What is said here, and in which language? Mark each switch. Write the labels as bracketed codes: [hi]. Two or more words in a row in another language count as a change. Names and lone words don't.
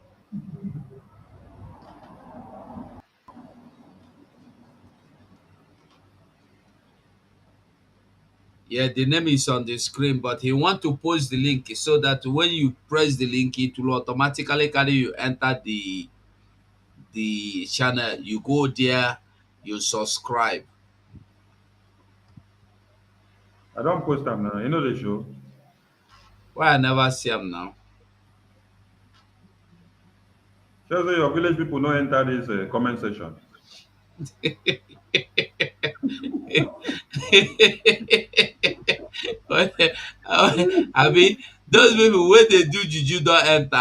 [pcm] Yeah, the name is on the screen, but he want to post the link so that when you press the link, it will automatically carry you enter the channel. You go there, you subscribe. I don't post them now. You know the show. Why I never see him now? Just say your village people don't enter this comment section. I mean, those people when they do juju don't enter.